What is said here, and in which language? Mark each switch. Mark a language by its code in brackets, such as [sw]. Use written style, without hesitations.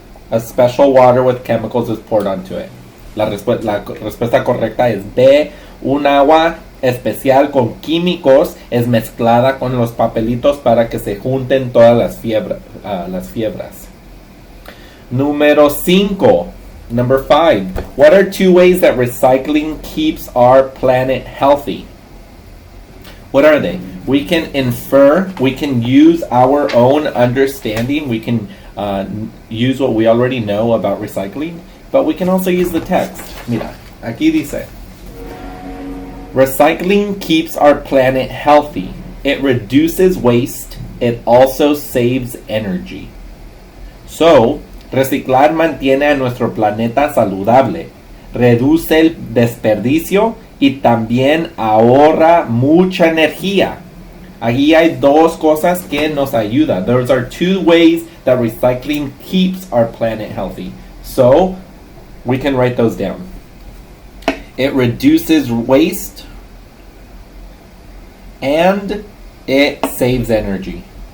[en] A special water with chemicals is poured onto it. [es] La respuesta correcta es B. Un agua especial con químicos es mezclada con los papelitos para que se junten todas las fibras. Número 5. [en] Number 5. What are 2 ways that recycling keeps our planet healthy? What are they? We can infer, we can use our own understanding, we can use what we already know about recycling, but we can also use the text. [es] Mira, aquí dice, [en] recycling keeps our planet healthy. It reduces waste. It also saves energy. [es] So, reciclar mantiene a nuestro planeta saludable, reduce el desperdicio y también ahorra mucha energía. Aquí hay 2 cosas que nos ayudan. [en] Those are 2 ways that recycling keeps our planet healthy. So, we can write those down. It reduces waste and it saves energy.